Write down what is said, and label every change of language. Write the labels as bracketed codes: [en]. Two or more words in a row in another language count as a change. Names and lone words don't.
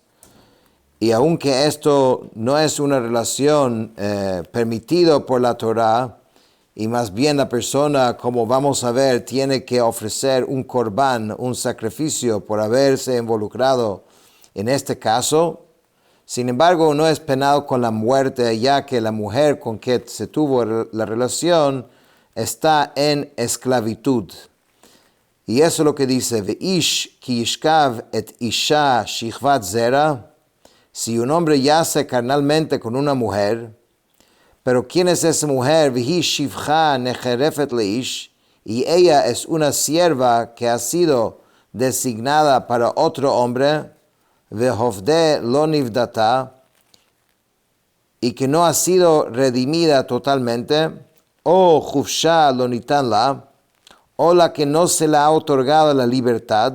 [es] Y aunque esto no es una relación permitida por la Torah, y más bien la persona, como vamos a ver, tiene que ofrecer un corbán, un sacrificio por haberse involucrado en este caso, Sin embargo, no es penado con la muerte, ya que la mujer con que se tuvo la relación está en esclavitud. Y eso es lo que dice, [he] Ve'ish ki yishkav et isha shichvat zera. [es] Si un hombre yace carnalmente con una mujer, pero ¿quién es esa mujer? [he] Vehi shivcha necherefet leish. [es] Y ella es una sierva que ha sido designada para otro hombre, [he] vehovde lo nivdata, [es] y que no ha sido redimida totalmente, [he] o chufsha lo nitan la, [es] o la que no se le ha otorgado la libertad.